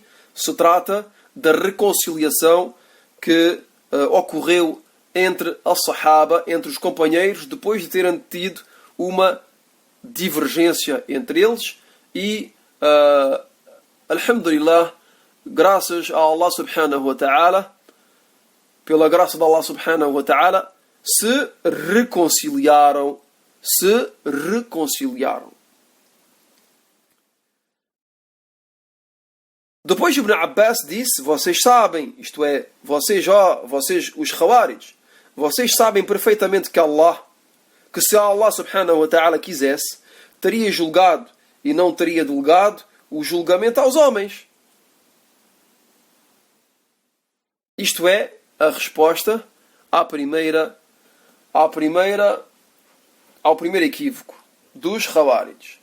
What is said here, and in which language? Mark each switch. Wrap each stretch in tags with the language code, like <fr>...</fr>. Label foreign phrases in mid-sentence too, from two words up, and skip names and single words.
<pt>se trata da reconciliação que ocorreu entre as-Sahaba, entre os companheiros, depois de terem tido uma divergência entre eles e, alhamdulillah, graças a Allah</pt> <ar>سبحانه وتعالى,</ar> <pt>pela graça de Allah</pt> <ar>سبحانه وتعالى,</ar> <pt>se reconciliaram. Depois Ibn Abbas disse: vocês sabem, isto é, vocês os Khawarij, vocês sabem perfeitamente que se Allah</pt> <ar>سبحانه وتعالى</ar> <pt>quisesse, teria julgado e não teria delegado o julgamento aos homens. Isto é a resposta ao primeiro equívoco dos Khawarij.</pt>